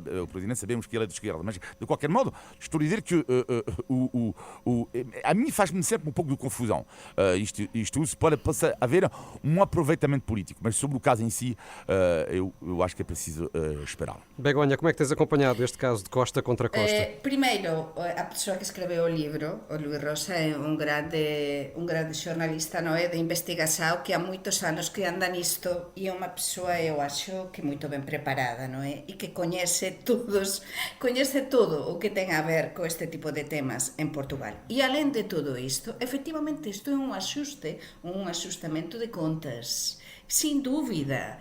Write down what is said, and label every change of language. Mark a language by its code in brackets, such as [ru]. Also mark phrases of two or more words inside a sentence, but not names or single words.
[pt] O presidente, sabemos que ele é de esquerda, mas de qualquer modo, estou a dizer que a mim faz-me sempre um pouco de confusão. Isto pode haver um aproveitamento político, mas sobre o caso em si, eu acho que é preciso esperar. Begonha, como é que tens acompanhado este caso de Costa contra Costa? Primeiro, a pessoa que escreveu o livro, o Luís Rosa, [gl] é un grande xornalista, non é, de investigación, que há moitos anos que anda nisto, e é unha persoa, eu acho, que moito ben preparada, non é, e que coñece todo o que ten a ver co este tipo de temas en Portugal. E alén de todo isto, efectivamente, isto é un axustamento de contas, Sin dúvida.